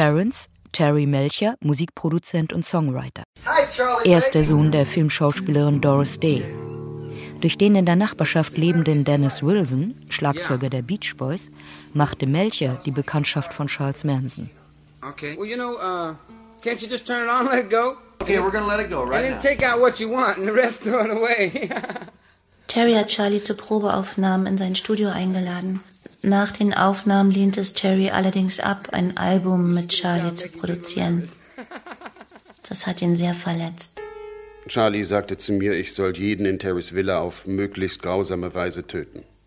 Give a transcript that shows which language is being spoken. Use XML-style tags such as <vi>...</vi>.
<de>Terrence? Terry Melcher, Musikproduzent und Songwriter.</de> <en>Hi,</en> <de>er ist der Sohn der Filmschauspielerin Doris Day. Durch den in der Nachbarschaft lebenden Dennis Wilson, Schlagzeuger der Beach Boys, machte Melcher die Bekanntschaft von Charles Manson.</de> <en>Okay. Well, you know, can't you just turn it on and let it go? Okay, we're gonna let it go right now. And then take out what you want and the rest throw it away.</en> <de>Terry hat Charlie zu Probeaufnahmen in sein Studio eingeladen. Nach den Aufnahmen lehnt es Terry allerdings ab, ein Album mit Charlie zu produzieren. Das hat ihn sehr verletzt. Charlie sagte zu mir, ich soll jeden in Terrys Villa auf möglichst grausame Weise töten.</de>